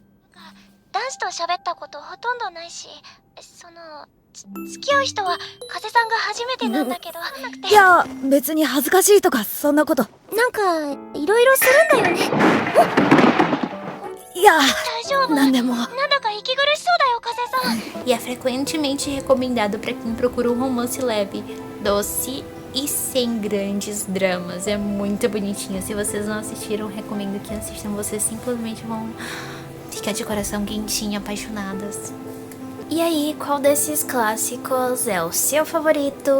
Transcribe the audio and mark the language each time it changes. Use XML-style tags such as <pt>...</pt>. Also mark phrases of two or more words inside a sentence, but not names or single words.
<ja>男子と喋ったことほとんどないし、付き合う人は風さんが初めてなんだけど。いや、別に恥ずかしいとかそんなこと。なんかいろいろするんだよね。いや、大丈夫。なんでも。なんだか息苦しそうだよ、風さん。</ja> <pt>E é frequentemente recomendado para quem procura um romance leve, doce e sem grandes dramas. É muito bonitinho. Se vocês não assistiram, recomendo que assistam. Vocês simplesmente vão ficar de coração quentinho, apaixonadas. E aí, qual desses clássicos é o seu favorito?</pt>